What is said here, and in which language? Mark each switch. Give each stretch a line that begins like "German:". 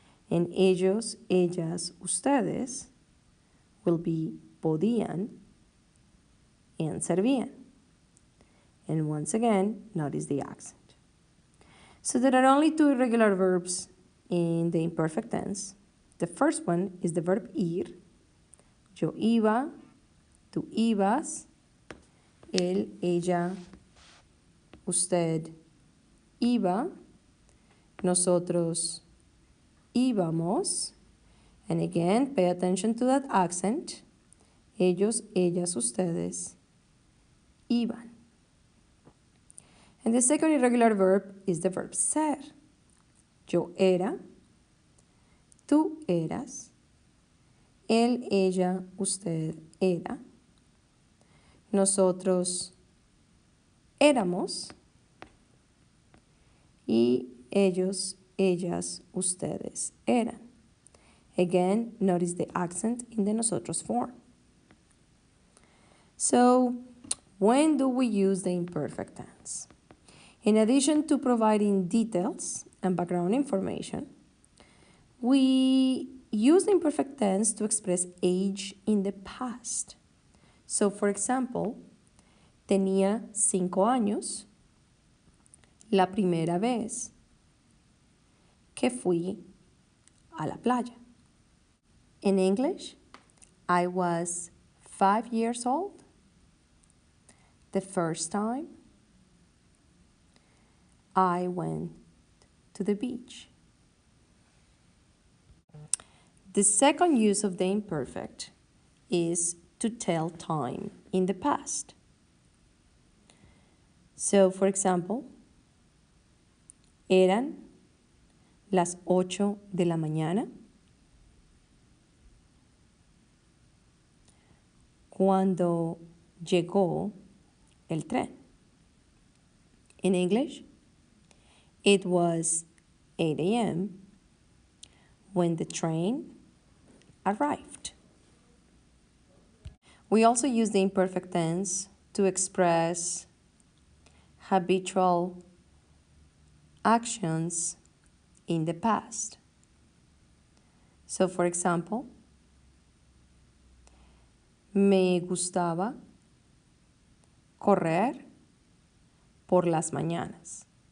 Spanish: En ellos, ellas, ustedes
English: will be
Spanish: podían and servían.
English: And once again, notice the accent. So there are only two irregular verbs in the imperfect tense. The first one is the verb ir.
Spanish: Yo iba, tú ibas, él, ella, usted iba, nosotros íbamos. And again, pay attention to that accent. Ellos, ellas, ustedes iban.
English: And the second irregular verb is the verb ser.
Spanish: Yo era, tú eras, él, ella, usted era, nosotros éramos y ellos, ellas, ustedes eran.
English: Again, notice the accent in the nosotros form. So, when do we use the imperfect tense? In addition to providing details and background information, we use the imperfect tense to express age in the past. So, for example,
Spanish: tenía 5 años la primera vez que fui a la playa.
English: In English, I was 5 years old the first time I went to the beach. The second use of the imperfect is to tell time in the past. So, for example,
Spanish: eran las 8 de la mañana cuando llegó el tren.
English: In English, it was 8 a.m. when the train arrived. We also use the imperfect tense to express habitual actions in the past. So, for example,
Spanish: me gustaba correr por las mañanas.